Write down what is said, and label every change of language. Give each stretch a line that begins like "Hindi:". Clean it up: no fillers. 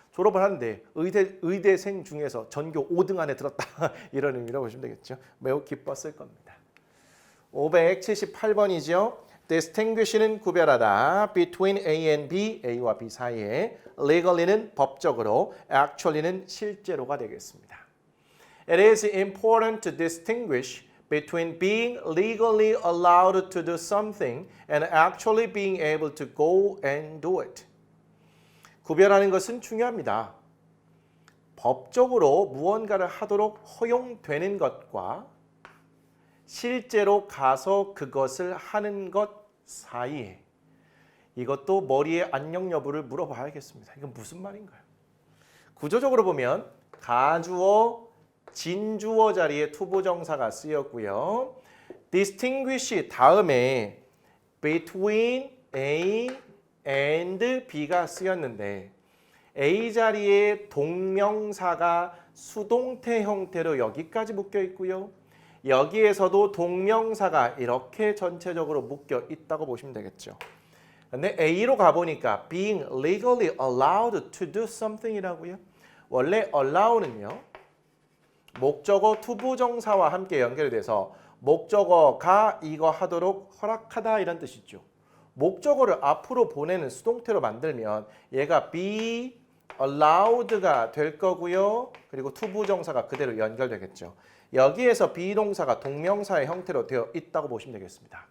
Korean: 졸업을 하는데 의대생 중에서 전교 5등 안에 들었다 이런 의미로 보시면 되겠죠. 매우 기뻤을 겁니다. 578번이죠. distinguish는 구별하다,
English: between A and B,
Korean: A와 B 사이에, legally는 법적으로, actually는 실제로가 되겠습니다.
English: It is important to distinguish between being legally allowed to do something and actually being able to go and do it.
Korean: 구별하는 것은 중요합니다. 법적으로 무언가를 하도록 허용되는 것과 실제로 가서 그것을 하는 것 사이에 이것도 머리의 안녕 여부를 물어봐야겠습니다. 이건 무슨 말인가요? 구조적으로 보면 가주어, 진주어 자리에 투부정사가 쓰였고요. distinguish 다음에
English: between A and B
Korean: 가 쓰였는데 A 자리에 동명사가 수동태 형태로 여기까지 묶여 있고요. 여기에서도 동명사가 이렇게 전체적으로 묶여 있다고 보시면 되겠죠. 근데 A로 가보니까
English: being legally allowed to do something
Korean: 이라고요. 원래 allow는요. 목적어 투부정사와 함께 연결이 돼서 목적어가 이거 하도록 허락하다 이런 뜻이죠. 목적어를 앞으로 보내는 수동태로 만들면 얘가
English: be allowed
Korean: 가 될 거고요. 그리고 투부정사가 그대로 연결되겠죠. 여기에서 비동사가 동명사의 형태로 되어 있다고 보시면 되겠습니다.